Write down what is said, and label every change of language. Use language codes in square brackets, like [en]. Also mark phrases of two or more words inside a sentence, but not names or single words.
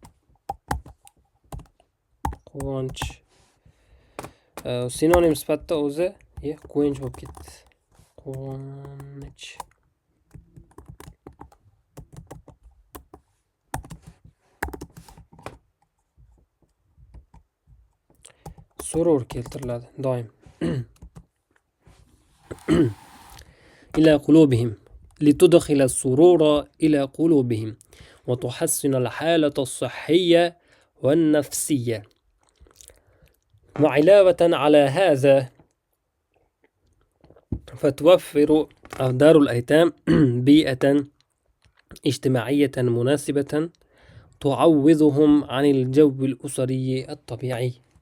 [uz] Quvonch sinonim sifatida o'zi quvonch bo'lib ketdi. Quvonch. Surur keltiriladi doim. [ar] إلى قلوبهم لتدخل السرور إلى قلوبهم وتحسن الحالة الصحية والنفسية. وعلاوة على هذا فتوفر دار الأيتام بيئة اجتماعية مناسبة تعوضهم عن الجو الأسري الطبيعي.